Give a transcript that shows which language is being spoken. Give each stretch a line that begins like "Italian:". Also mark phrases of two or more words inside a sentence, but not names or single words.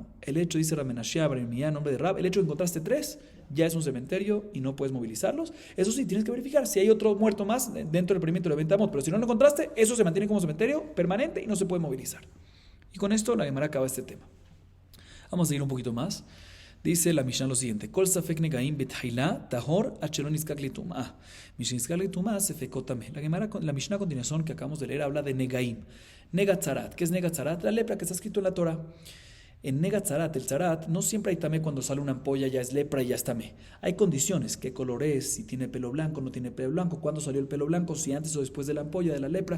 Spanish: El hecho, dice Ramenashia, Baremía, nombre de Rab, el hecho de que encontraste 3 ya es un cementerio y no puedes movilizarlos. Eso sí, tienes que verificar si hay otro muerto más dentro del perímetro de 20 amot, pero si no lo encontraste, eso se mantiene como cementerio permanente y no se puede movilizar. Y con esto la Gemara acaba este tema. Vamos a seguir un poquito más. Dice la Mishnah lo siguiente:
Hebrew: כל ספק נגעים בתחילה טהור עד שלא נזקק לטומאה. משנזקק לטומאה ספקו טמא.
Spanish: La Mishnah a continuación que acabamos de leer habla de negaim.
Hebrew: נגע צרעת.
Spanish: ¿Qué es
Hebrew: נגע צרעת?
Spanish: La lepra que está escrito en la Torah. En
Hebrew: נגע צרעת,
Spanish: el zarat, no siempre hay tamé cuando sale una ampolla, ya es lepra y ya es tamé. Hay condiciones, qué color es, si tiene pelo blanco, no tiene pelo blanco, cuándo salió el pelo blanco, si antes o después de la ampolla, de la lepra.